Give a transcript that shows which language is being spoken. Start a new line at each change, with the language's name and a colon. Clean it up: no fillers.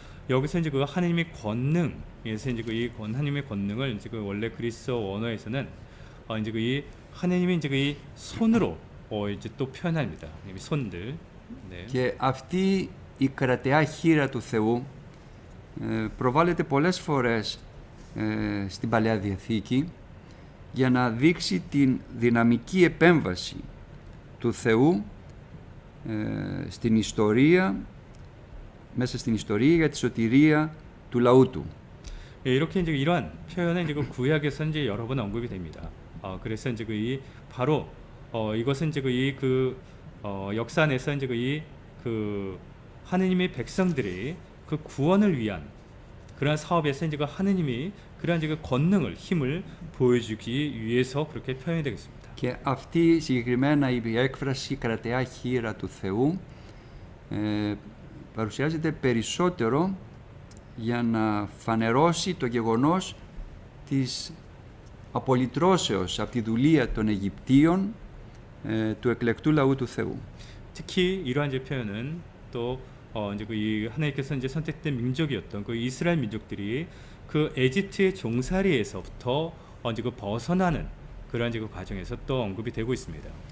Korean: 여기서 이제 그 하나님의 권능에서 이제 그 하나님의 권능을 이제 그 원래 그리스어 원어에서는 이제 그 하나님의 이제 그 손으로 이제 또 표현합니다. 손들. 네.
Greek: Και αυτή η κρατεά χείρα του Θεού προβάλλεται πολλές φορές στην Παλαιά Διαθήκη για να δείξει την δυναμική επέμβαση του Θεού στην ιστορία, μέσα στην ιστορία για τη σωτηρία του λαού του.
Korean: 이렇게 이제 이러한 표현은 이제 그 구약에서 이제 여러 번 언급이 됩니다. 그래서 이제 바로 이것은 이제 그 역사 안에서 이제 그 하느님의 백성들이 그 구원을 위한 그러한 사업에서 이제 그 하느님이 그러한 이제 그 권능을, 힘을 보여주기 위해서 그렇게 표현이 되겠습니다.
Greek: Και αυτή συγκεκριμένα η έκφραση κρατεά χείρα του Θεού παρουσιάζεται περισσότερο για να φανερώσει το γεγονός της απολυτρώσεως από τη δουλεία των Αιγυπτίων του εκλεκτού λαού του Θεού.
Korean: 특히 이러한 이제 표현은 또 이제 이 하나님께서 이제 선택된 민족이었던 그 이스라엘 민족들이 그 에집트의 종살이에서부터 이제 그 벗어나는 그러한 이제 그 과정에서 또 언급이 되고 있습니다.